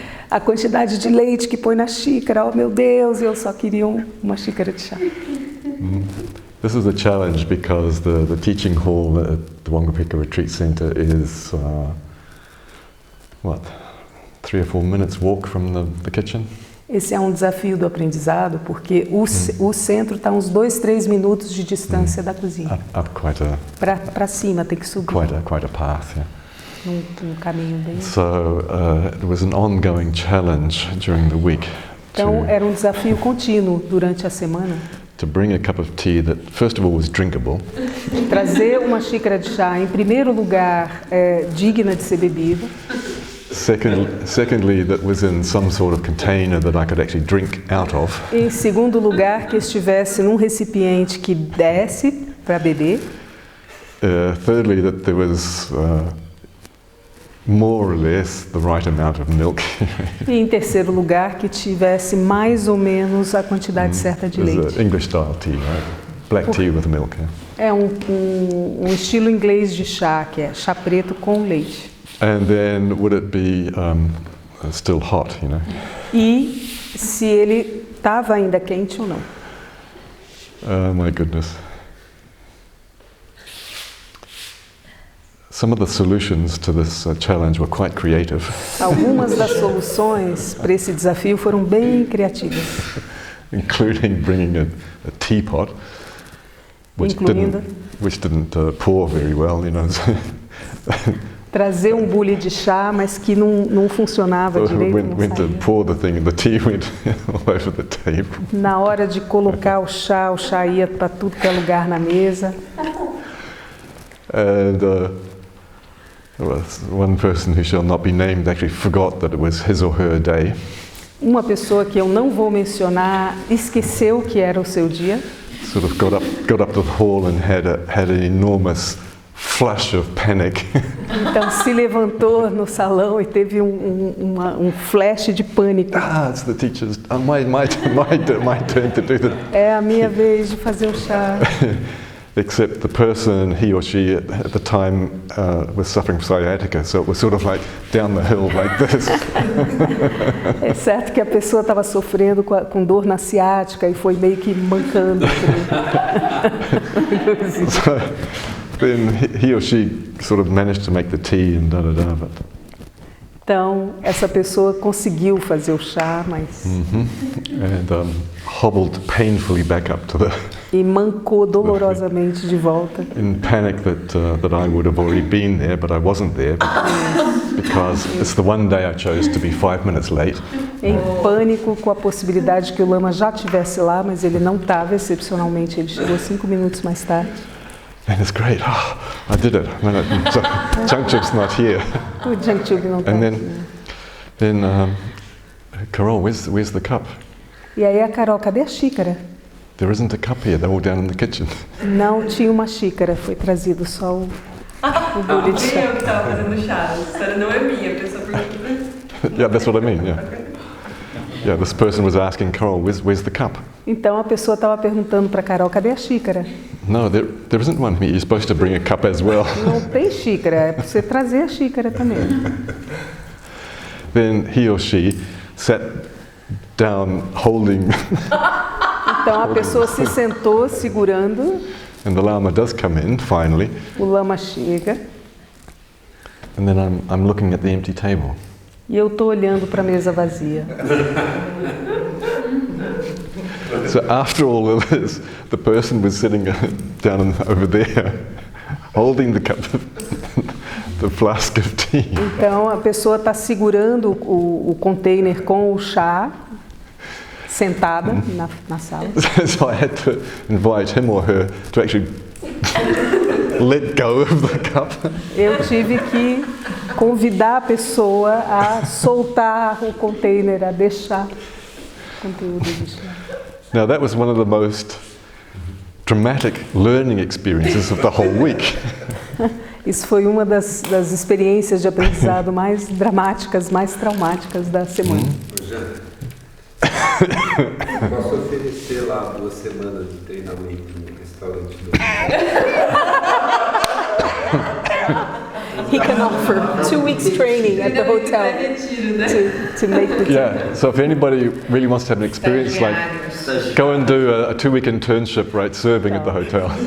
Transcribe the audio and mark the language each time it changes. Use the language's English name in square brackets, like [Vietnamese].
[Portuguese] A quantidade de leite que põe na xícara, oh meu Deus, eu só queria uma xícara de chá. [English] This is a challenge because the teaching hall at the Wangapika Retreat Center is, 3 or 4 minutes walk from the kitchen? [Portuguese] Esse é um desafio do aprendizado, porque o centro está a uns 2, 3 minutos de distância da cozinha. [English] Up quite a... [Portuguese] Para cima, tem que subir. [English] Quite a path, yeah. [Portuguese] Num caminho bem... [English] So it was an ongoing challenge during the week. [Portuguese] Então era um desafio contínuo durante a semana. [English] to bring a cup of tea that, first of all, was drinkable. [Portuguese] Trazer uma xícara de chá, em primeiro lugar, digna de ser bebida. [English] Secondly, that was in some sort of container that I could actually drink out of. [Portuguese] Em segundo lugar, que estivesse num recipiente que desse para beber. [English] Thirdly, that there was more or less the right amount of milk. [Portuguese] E em terceiro lugar, que tivesse mais ou menos a quantidade certa de leite. [English] English style tea, right? Black tea with milk. Yeah. [Portuguese] É um estilo inglês de chá, que é chá preto com leite. [English] And then would it be still hot, you know? [Portuguese] E se ele estava ainda quente ou não. [English] Oh my goodness. Some of the solutions to this challenge were quite creative. [Portuguese] Algumas das soluções para esse desafio foram bem criativas. [English] Including bringing a teapot, which didn't pour very well, you know. [Portuguese] Trazer bule de chá, mas que não funcionava direito. [English] Went to pour the thing, and the tea went all over the table. [Portuguese] Na hora de colocar o chá ia para tudo que é lugar na mesa. [English] And one person who shall not be named actually forgot that it was his or her day. [Portuguese] Uma pessoa que eu não vou mencionar esqueceu que era o seu dia. [English] Sort of got up to the hall and had an enormous flush of panic. [Portuguese] Então se levantou no salão e teve um flash de pânico. [English] It's the teacher's. My turn to do the. [Portuguese] É a minha vez de fazer o chá. [English] Except the person, he or she at the time was suffering from sciatica, so it was sort of like down the hill like this. [Portuguese] É certo que a pessoa estava sofrendo com dor na ciática e foi meio que mancando. [English] So then he or she sort of managed to make the tea and da-da-da. [Portuguese] Então, essa pessoa conseguiu fazer o chá, mas... [English] And hobbled painfully back up to the... [Portuguese] E mancou dolorosamente de volta. [English] In panic that I would have already been there, but I wasn't there because it's the one day I chose to be 5 minutes late. [Portuguese] Em pânico com a possibilidade que o Lama já estivesse lá, mas ele não estava, excepcionalmente, ele chegou 5 minutos mais tarde. [English] And it's great. Oh, I did it. Jangchub's not here. [Portuguese] O Jangchub não está. [English] And then Carol, where's the cup? [Portuguese] E aí a Carol, cadê a xícara? [English] There isn't a cup here. They're all down in the kitchen. [Portuguese] Não tinha uma xícara, foi trazido só o bule de chá. Eu que estava fazendo chá, a história não é minha, a pessoa pergunta. [English] Yeah, that's what I mean. Yeah. Yeah, this person was asking Carol, where's the cup? [Portuguese] Então a pessoa estava perguntando para Carol, cadê a xícara? [English] No, there isn't one here. You're supposed to bring a cup as well. [Portuguese] Não tem xícara, é para você trazer a xícara também. [English] Then he or she sat down holding. [Portuguese] Então a pessoa se sentou segurando. [English] And the Lama does come in finally. [Portuguese] O Lama chega. [English] And then I'm looking at the empty table. [Portuguese] E eu estou olhando para a mesa vazia. [English] So after all of this, the person was sitting down over there, holding the cup, the flask of tea. [Portuguese] Então a pessoa está segurando o container com o chá, sentada na sala. [English] So I had to invite him or her to actually let go of the cup. [Portuguese] Eu tive que convidar a pessoa a soltar o container, a deixar o conteúdo de chá. [English] Now that was one of the most dramatic learning experiences of the whole week. [Portuguese] Isso foi uma das experiências de aprendizado mais dramáticas, mais traumáticas da semana. Posso oferecer lá 2 semanas de treinamento no restaurante do... [English] He can offer 2 weeks training at the hotel to make the tea. Yeah, so if anybody really wants to have an experience, like, go and do a 2-week internship, right, serving at the hotel.